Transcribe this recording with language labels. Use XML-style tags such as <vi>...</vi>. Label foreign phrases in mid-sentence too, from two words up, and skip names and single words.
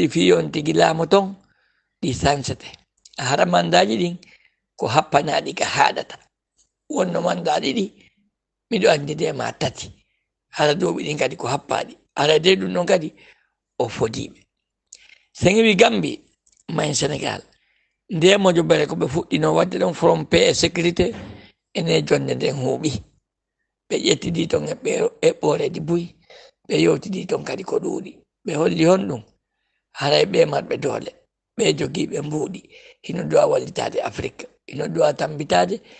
<ff>fiyon tigui laamu ton ɗi sansete hara mandaji ɗin ko happanaɗi ka haɗata wonno mandaɗi ɗi miɗo andide ma 3 hara duuɓi ɗin kadi ko happaɗi hara de ɗum ɗon kadi o fodiɓe sen wi Gambi mayen Sénégal nde mojo bere koɓe fuɗɗino wadde ɗon from</ff> <fr>paix et sécurité</fr> <ff>ene jonde nden huuɓi ɓe ƴettidi ton eɓɓoreji buy ɓe yewtidi ton kadi ko ɗuuɗi ɓe holli honɗum haray ɓe marɓe doole ɓe jogiiɓe mbuuɗi hino duwa wallitade Afrique hino duwa tambitade</ff>